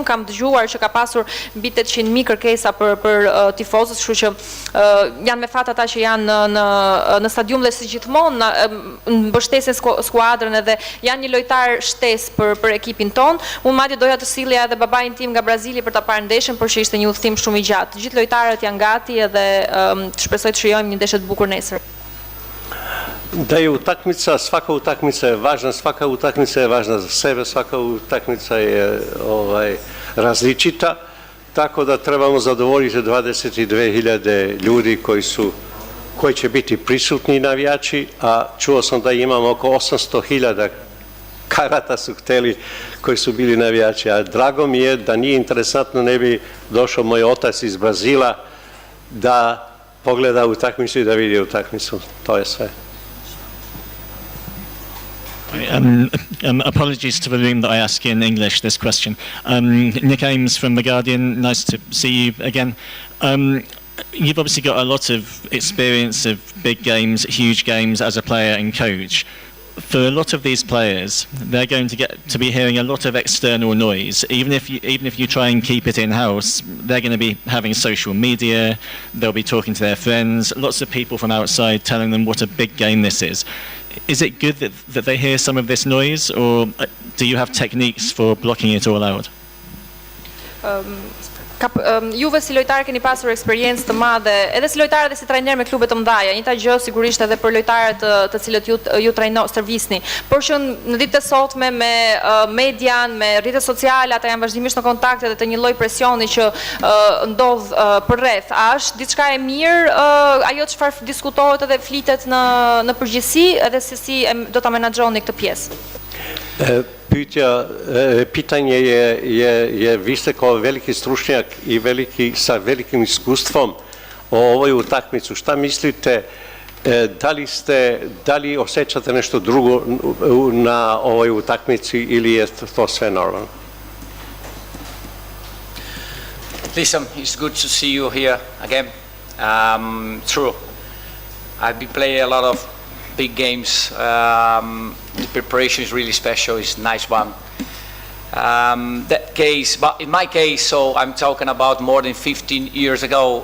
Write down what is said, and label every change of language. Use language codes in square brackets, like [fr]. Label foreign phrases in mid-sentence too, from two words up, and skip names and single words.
[sq] Kam dëgjuar që ka pasur mbi 800.000 kërkesa për tifozët, kështu që janë me fat ata që janë në stadium dhe si gjithmonë mbështesin skuadrën edhe janë një lojtar shtesë për ekipin ton. Unë madje doja të sillja edhe babain tim nga Brazili për ta parë ndeshjen, por që ishte një udhëtim shumë i gjatë. Të gjithë lojtarët janë gati edhe shpresoj të shijojmë një ndeshje të bukur nesër. [sr] Da je utakmica, svaka utakmica je važna za sebe, svaka utakmica je različita, tako da trebamo zadovoljiti 22.000 ljudi koji će biti prisutni navijači, a čuo sam da imamo oko 800.000 karata su hteli koji su bili navijači, a drago mi je da nije interesantno, ne bi došao moj otac iz Brazila da pogleda utakmicu i da vidi utakmicu. To je sve. [en] Apologies to the room that I ask in English this question. Nick Ames from The Guardian, nice to see you again. You've obviously got a lot of experience of big games, huge games as a player and coach. For a lot of these players, they're going to get to be hearing a lot of external noise. Even if you try and keep it in-house, they're going to be having social media, they'll be talking to their friends, lots of people from outside telling them what a big game this is. Is it good that they hear some of this noise, or do you have techniques for blocking it all out? [sq] Juve si lojtarë keni pasur eksperiencë të madhe, edhe si lojtarë dhe si trajner me klube të mëdha. Njëjta gjë sigurisht edhe për lojtarët të cilët ju servisni. Por që në ditët e sotme me median, me rrjetet sociale, ata janë vazhdimisht në kontakt edhe të një lloj presioni që ndodh përreth. A është diçka e mirë ajo çfarë diskutohet edhe flitet në përgjithësi, edhe se si do ta menaxhoni këtë pjesë? [sr] Pitanje je, vi ste kao veliki stručnjak i sa velikim iskustvom o ovoj utakmicu. Šta mislite, da li osjećate nešto drugo na ovoj utakmici ili je to sve normalno? [en] Listen, it's good to see you here again. True, I've been playing a lot of big games. The preparation is really special. It's a nice one. That case, but in my case, so I'm talking about more than 15 years ago.